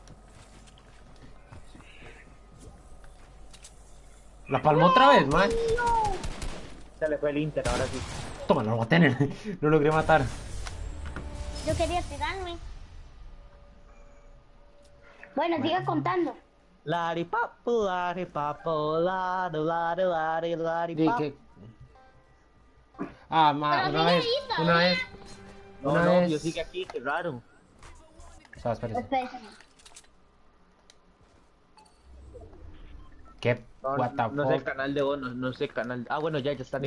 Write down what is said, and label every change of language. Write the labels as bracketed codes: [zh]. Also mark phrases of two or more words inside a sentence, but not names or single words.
[es] La palmó otra vez, madre. Se le fue el Inter, ahora sí. Toma, no lo va a tener. No logré matar. Yo quería tirarme. Bueno, siga contando. Lari papu, lari papu, lari, lari, lari, lari Di papu. que. Ah, ma, Pero una sigue vez. ahí Una todavía. vez. No, Una no, vez. yo sigue aquí, qué raro. O sea, espérese. Espérese. ¿Qué? No, [en] What the [es] no sé el [en] fuck? [es] canal de vos, no sé el canal. Ah, bueno, ya está.